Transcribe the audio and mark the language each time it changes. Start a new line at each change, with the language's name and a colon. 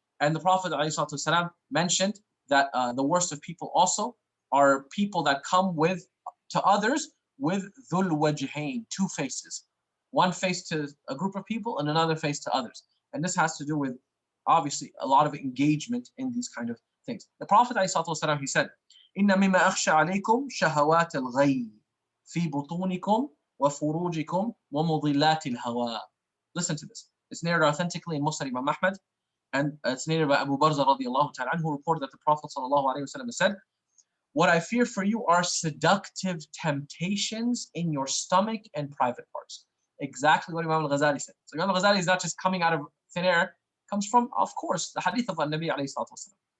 English: And the Prophet ﷺ mentioned that the worst of people also are people that come to others with dhul wajhain, two faces. One face to a group of people and another face to others. And this has to do with, obviously, a lot of engagement in these kind of things. The Prophet ﷺ, he said,
Arabic: إِنَّ مِمَّا أَخْشَى عَلَيْكُمْ شَهَوَاتَ الْغَيِّ فِي بُطُونِكُمْ وَفُرُوجِكُمْ وَمُضِلَّاتِ الْهَوَىٰ.
English: Listen to this. It's narrated authentically in Musnad Imam Ahmad, and it's narrated by Abu Barza radiallahu ta'ala anhu, who reported that the Prophet sallallahu alayhi wa sallam said, what I fear for you are seductive temptations in your stomach and private parts. Exactly what Imam al-Ghazali said. So Imam al-Ghazali is not just coming out of thin air, it comes from, of course, the hadith of Nabi alayhi salatu wasalam.